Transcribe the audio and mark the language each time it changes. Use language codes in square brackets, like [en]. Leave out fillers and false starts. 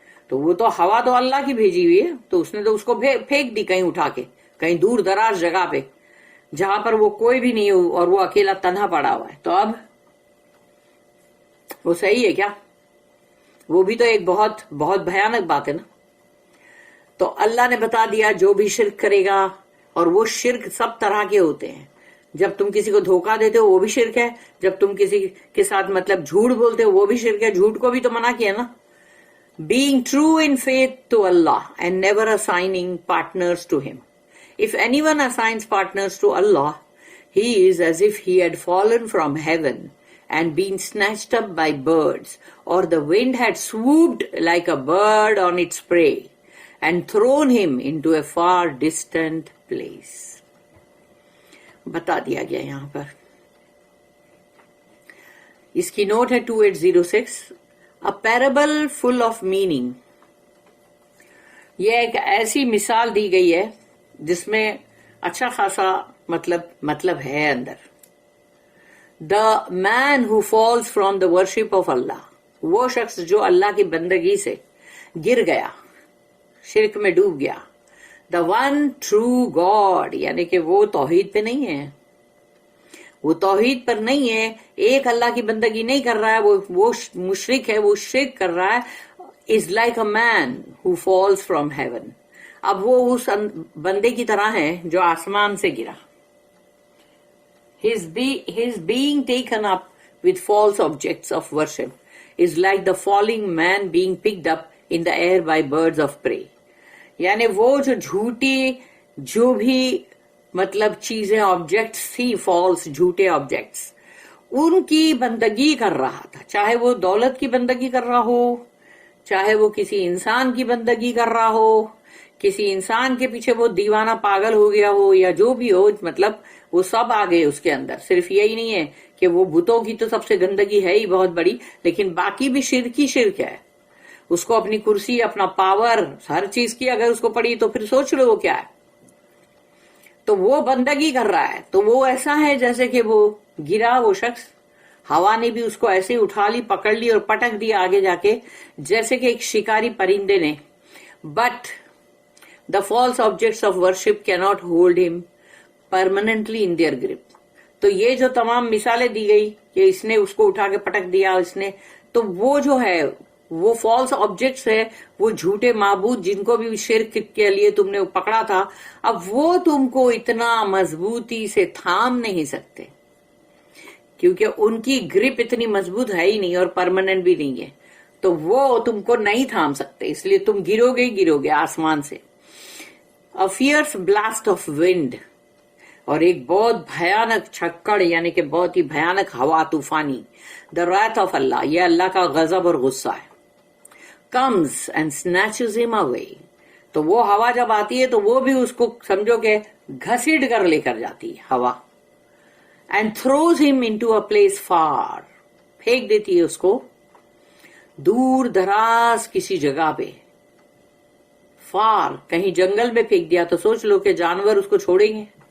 [ur] تو وہ تو ہوا تو اللہ کی بھیجی ہوئی ہے، تو اس نے تو اس کو پھینک دی کہیں اٹھا کے، کہیں دور دراز جگہ پہ جہاں پر وہ کوئی بھی نہیں ہو اور وہ اکیلا تنہا پڑا ہوا ہے. تو اب وہ صحیح ہے کیا؟ وہ بھی تو ایک بہت بہت بھیانک بات ہے نا. تو اللہ نے بتا دیا جو بھی شرک کرے گا، اور وہ شرک سب طرح کے ہوتے ہیں. جب تم کسی کو دھوکہ دیتے ہو وہ بھی شرک ہے، جب تم کسی کے ساتھ مطلب جھوٹ بولتے ہو وہ بھی شرک ہے. جھوٹ کو بھی تو منع کیا نا. [en] Being true in faith to Allah and never assigning partners to Him. If anyone assigns partners to Allah, he is as if he had fallen from heaven and been snatched up by birds, or the wind had swooped like a bird on its prey and thrown him into a far distant place. [ur] بتا دیا گیا یہاں پر. اس کی note ہے 2806. [en] A parable full of meaning. [ur] یہ ایک ایسی مثال دی گئی ہے جس میں اچھا خاصا مطلب ہے اندر. [en] The man who falls from the worship of Allah. [ur] وہ شخص جو اللہ کی بندگی سے گر گیا، شرک میں ڈوب گیا. [en] The one true God، [ur] یعنی کہ وہ توحید پہ نہیں ہے، وہ توحید پر نہیں ہے، ایک اللہ کی بندگی نہیں کر رہا ہے، وہ مشرک ہے، وہ شرک کر رہا ہے. [en] is like a man who falls from heaven. [ur] اب وہ اس بندے کی طرح ہے جو آسمان سے گرا. [en] his being taken up with false objects of worship is like the falling man being picked up in the air by birds of prey. [ur] یعنی وہ جو جھوٹی جو بھی مطلب چیزیں آبجیکٹس تھی، فالس جھوٹے آبجیکٹس، ان کی بندگی کر رہا تھا. چاہے وہ دولت کی بندگی کر رہا ہو، چاہے وہ کسی انسان کی بندگی کر رہا ہو، کسی انسان کے پیچھے وہ دیوانہ پاگل ہو گیا ہو، یا جو بھی ہو، مطلب وہ سب آ گئے اس کے اندر. صرف یہی نہیں ہے کہ وہ بتوں کی تو سب سے گندگی ہے ہی بہت بڑی، لیکن باقی بھی شرک ہی شرک ہے. اس کو اپنی کرسی، اپنا پاور، ہر چیز کی اگر اس کو پڑی تو پھر سوچ لو وہ کیا ہے. تو وہ بندگی کر رہا ہے. تو وہ ایسا ہے جیسے کہ وہ گرا، وہ شخص، ہوا نے بھی اس کو ایسے اٹھا لی، پکڑ لی اور پٹک دیا آگے جا کے، جیسے کہ ایک شکاری پرندے نے. [en] But the false objects of worship cannot hold him permanently in their grip. [ur] تو یہ جو تمام مثالیں دی گئی کہ اس نے اس کو اٹھا کے پٹک دیا، اس نے، تو وہ جو ہے وہ فالس آبجیکٹس ہے، وہ جھوٹے معبود جن کو بھی شرک کے لیے تم نے پکڑا تھا، اب وہ تم کو اتنا مضبوطی سے تھام نہیں سکتے، کیونکہ ان کی گرپ اتنی مضبوط ہے ہی نہیں اور پرماننٹ بھی نہیں ہے. تو وہ تم کو نہیں تھام سکتے، اس لیے تم گرو گے آسمان سے. [en] A fierce blast of wind، [ur] اور ایک بہت بھیانک چھکڑ، یعنی کہ بہت ہی بھیانک ہوا طوفانی. [en] The wrath of Allah، [ur] یہ اللہ کا غضب اور غصہ ہے. [en] Comes and snatches him away. [ur] تو وہ ہوا جب آتی ہے تو وہ بھی اس کو سمجھو کہ گھسیٹ کر لے کر جاتی ہے ہوا. [en] And throws him into a place far، [ur] پھینک دیتی ہے اس کو دور دراز کسی جگہ پہ. فار، کہیں جنگل میں پھینک دیا تو سوچ لو کہ جانور اس کو چھوڑیں گے.